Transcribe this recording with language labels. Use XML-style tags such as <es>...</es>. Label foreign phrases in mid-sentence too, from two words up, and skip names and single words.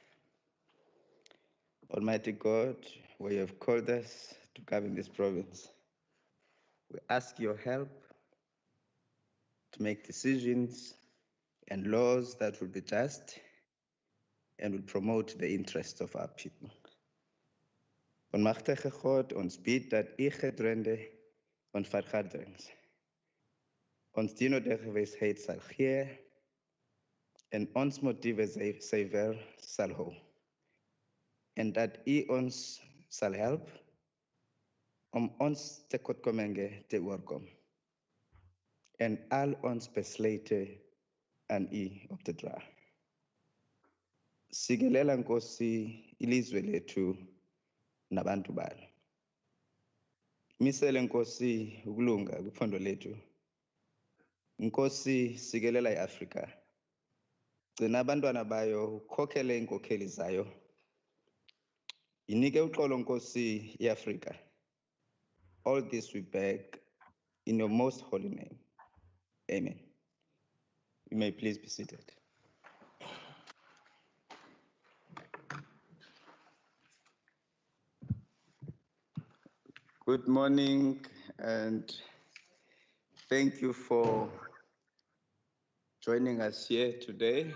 <en>Almighty God, where you have called us to govern this province, we ask your help to make decisions and laws that will be just and will promote the interests of our people.</en> <af>On machtige God, ons bid dat u gedrende on vergaderings ons dien de gewysheid sal gee en ons motiewe suiwer sal hou. En dat u ons sal help om ons tekortkominge te oorkom en al ons besluite aan u op te dra.</af> <xh>Sikelela Nkosi ilizwe lethu nabantu balo. Misele Nkosi ukulunga kwiphondo lethu. Nkosi sikelela iAfrika. Gcina abantwana bayo ukhokhele inkokheli zayo. Inike uxolo Nkosi iAfrika.</xh> <en>All this we beg in your most holy name. Amen. You may please be seated. Good morning and thank you for joining us here today.</en>